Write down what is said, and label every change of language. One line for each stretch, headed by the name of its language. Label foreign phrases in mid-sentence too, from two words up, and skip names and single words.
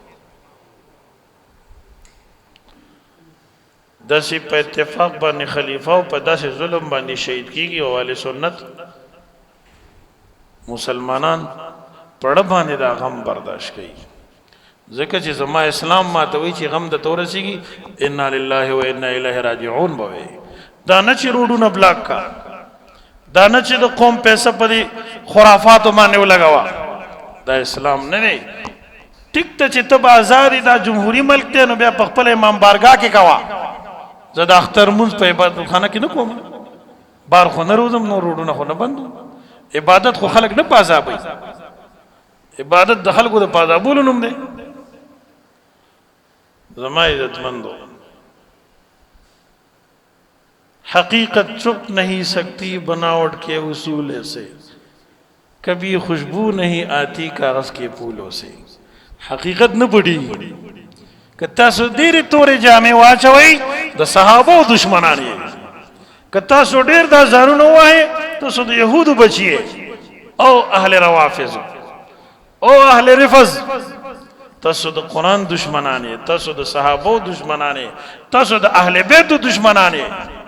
Pashto: داسې په اتفاق باندې خلیفه او په داسې ظلم باندې شهید کیږي او اهل سنت مسلمانان پړه باندې دا غم برداشت کوي ځکه چې زما اسلام ماته وایي چې غم د ته ورسېږي
Arabic: انا لله و انا الیه راجعون
Pashto: به وایي دا نه چې روډونه بلاک کا دا نه چې د قوم پیسه په دې خرافاتو باندې ولګوه دا اسلام نه دی ټیک ته چې ته به ازادي دا جمهوري ملک دی نو بیا په خپل امام بارګاه کې کوه زه د اختر مونځ په عبادت خانه کې نه کوم بار خو نه روزم نو روډونه خو نه بندو عبادت خو خلک نه پازابوي عبادت د خلکو د پازابولو نوم دی زما عزتمندو
Urdu: حقیقت چھپ نہیں سکتی بناوٹ کے اصول سے کبھی خوشبو نہیں آتی کاغذ کے پھولوں سے
Pashto: حقیقت نه پټي که تاسو ډېرې تورې جامې واچوئ د صحابو دشمنان یې که تاسو ډېر دا ځانونه ووایئ تاسو د یهودو بچي او اهل روافظ او اهل رفض تاسو د قرآن دشمنان یې تاسو د صحابو دشمنان یې تاسو د اهل بیتو دشمنان یې